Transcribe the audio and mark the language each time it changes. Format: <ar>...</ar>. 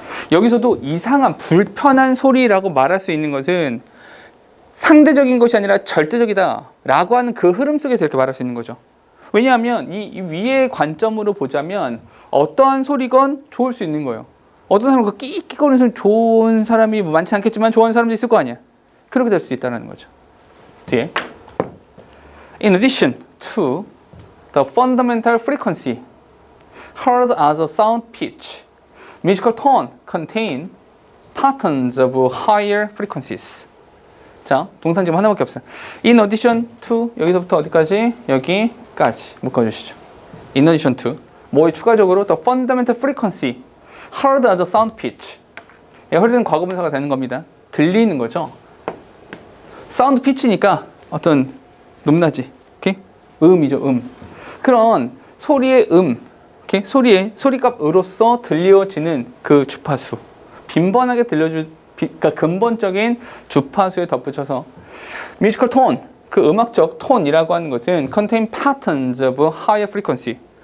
<ko>여기서도 이상한 불편한 소리라고 말할 수 있는 것은 상대적인 것이 아니라 절대적이다 라고 하는 그 흐름 속에서 이렇게 말할 수 있는 거죠. 왜냐하면 이 위의 관점으로 보자면 어떠한 소리건 좋을 수 있는 거예요. 어떤 사람은 그 끽끽거리는 소리 좋은 사람이 많지 않겠지만 좋아하는 사람도 있을 거 아니야. 그렇게 될 수 있다는 거죠. 뒤에</ko> <en>In addition to the fundamental frequency heard as a sound pitch, musical tone contain patterns of higher frequencies.</en> <ko>자, 동사 지금 하나밖에 없어요.</ko> <en>In addition to</en> <ko>여기서부터 어디까지? 여기까지 묶어주시죠.</ko> <en>In addition to</en> <ko>뭐에 추가적으로</ko> <en>the fundamental frequency heard as a sound pitch.</en> <ko>heard는 과거분사가 되는 겁니다. 들리는 거죠. 사운드 피치니까 어떤 높낮이, 오케이? 음이죠, 그런 소리의 오케이? 소리값으로서 들려지는 그 주파수. 빈번하게 그러니까 근본적인 주파수에 덧붙여서 뮤지컬 톤, 그 음악적 톤이라고 하는 것은</ko> <en>contain patterns of higher frequency.</en>